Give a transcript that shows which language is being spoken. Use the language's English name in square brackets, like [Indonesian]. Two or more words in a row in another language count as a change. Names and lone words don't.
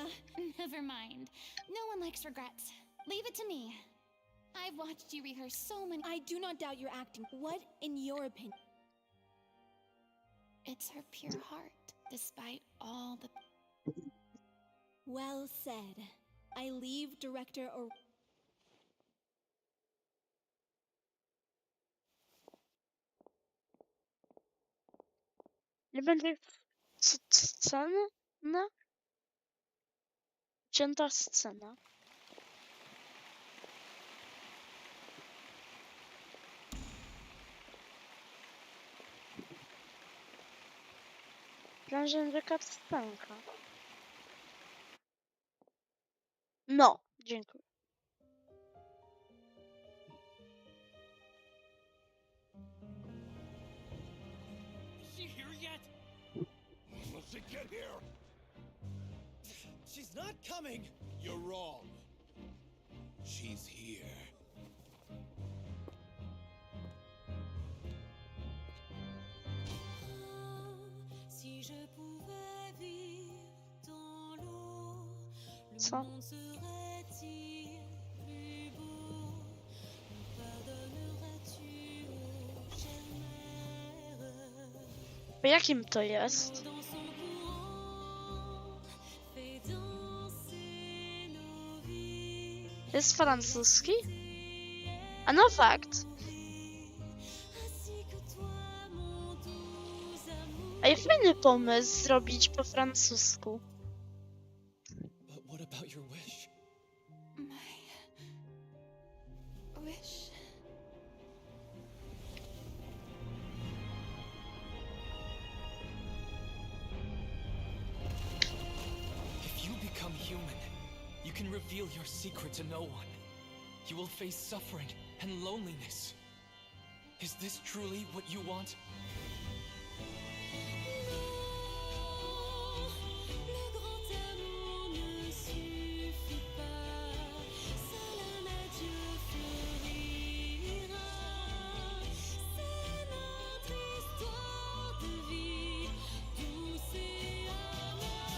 [English] Never mind. No one likes regrets. Leave it to me. I've watched you rehearse so many... I do not doubt your acting. What, in your opinion? It's her pure heart, despite all the... Well said. I leave Director or [Polish] Nie będzie sceny? No? Cięta scena. Planżę rzeka wstępka. No, dziękuję. [English] Is she here yet? Will she get here? She's not coming! You're wrong. She's here. [French] Si je pouvais vivre dans l'eau, le [Polish] Co? [French] monde serait-il plus beau? Me pardonnerais-tu, ô chère mère? [Polish] Po jakim to jest? [French] Dans son courant, fait danser nos vies. [Polish] Jest francuski? A no fakt. [French] Ainsi que toi, mon doux amour. [Polish] A fajny pomysł zrobić po francusku. [English] But what about your wish? My wish. If you become human, you can reveal your secret to no one. You will face suffering and loneliness. Is this truly what you want? [French] Le grand amour ne suffit pas, seul un adieu fleurira. C'est notre histoire de vie, douce et amère.